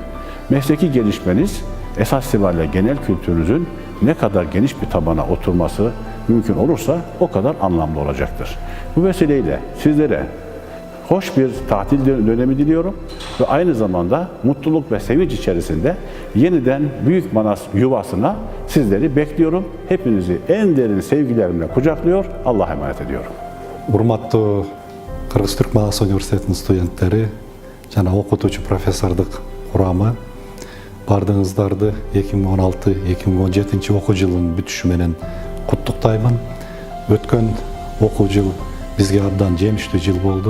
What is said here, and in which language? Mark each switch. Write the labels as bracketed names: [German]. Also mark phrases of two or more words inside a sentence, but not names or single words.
[Turkish] Mesleki gelişmeniz esas itibariyle genel kültürünüzün ne kadar geniş bir tabana oturması mümkün olursa o kadar anlamlı olacaktır. Bu vesileyle sizlere hoş bir tatil dönemi diliyorum ve aynı zamanda mutluluk ve sevinç içerisinde yeniden Büyük Manas yuvasına sizleri bekliyorum. Hepinizi en derin sevgilerimle kucaklıyor, Allah'a emanet ediyorum. [Kyrgyz] Урматтуу Кыргыз-Түрк Манас университетинин студенттери жана окутуучу профессордук курамы, бардыгыңыздарды 2016-2017 окуу жылынын бүтүшү менен куттуктаймын. Өткөн окуу жыл бизге абдан жемиштүү жыл болду.